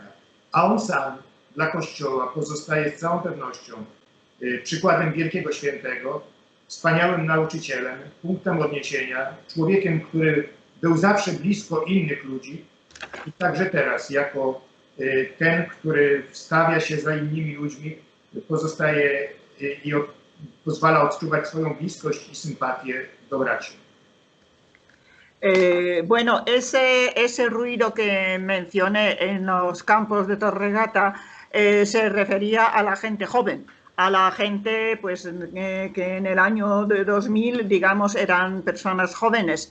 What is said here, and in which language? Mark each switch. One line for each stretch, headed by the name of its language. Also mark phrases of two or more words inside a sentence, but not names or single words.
Polish: A on sam dla Kościoła pozostaje z całą pewnością przykładem wielkiego świętego, wspaniałym nauczycielem, punktem odniesienia, człowiekiem, który był zawsze blisko innych ludzi i także teraz jako ten, który wstawia się za innymi ludźmi, pozostaje i pozwala odczuwać swoją bliskość i sympatię do braci.
Spanish: Bueno, ese ruido que mencioné en los campos de Tor-Vergata se refería a la gente joven, a la gente pues, que en el año 2000, digamos, eran personas jóvenes.